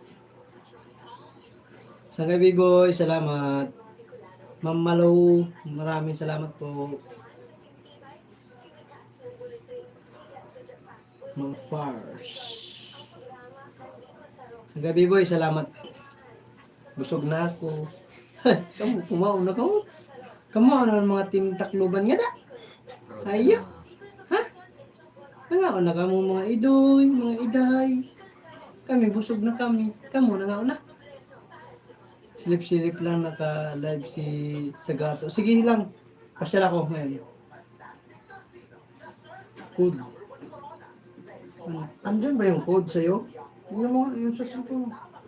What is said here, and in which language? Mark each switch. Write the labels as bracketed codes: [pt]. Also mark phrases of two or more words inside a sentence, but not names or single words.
[tl] Sangay B-Boy, salamat. Ma'am Malo, maraming salamat po. Ma'am Fars. Sangay B-Boy, salamat. Busog na ako. [war] Kamu, kumaon na kamu. Kamu na mga team Tacloban nga da. Ayo. Ha? Nangaon na kamo mga idoy, mga iday. Kami, busog na kami. Kamu, nangaon na. [tl] Silip-silip lang naka-live si Sagato. Sige lang. Pasyal ako ngayon. Code. Ano? Andun ba yung code sa'yo? Tingnan mo, yung sa cellphone mo.